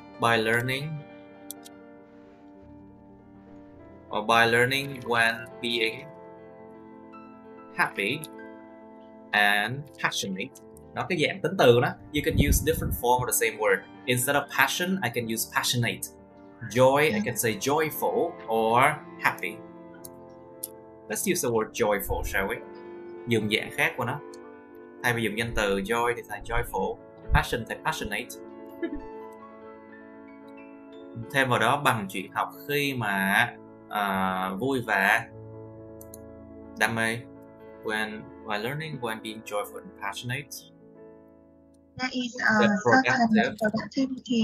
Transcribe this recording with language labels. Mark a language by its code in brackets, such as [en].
[en] By learning, or by learning when being happy and passionate. [vi] Nó cái dạng tính từ đó. [en] You can use different form of the same word. Instead of passion, I can use passionate. Joy, I can say joyful or happy. Let's use the word joyful, shall we? [vi] Dùng dạng khác của nó. Thay vì dùng danh từ joy thì xài joyful, passion thì passionate. Thêm vào đó bằng chuyện học khi mà vui vẻ, đam mê. [en] While learning, when being joyful and passionate, there is a certain productivity.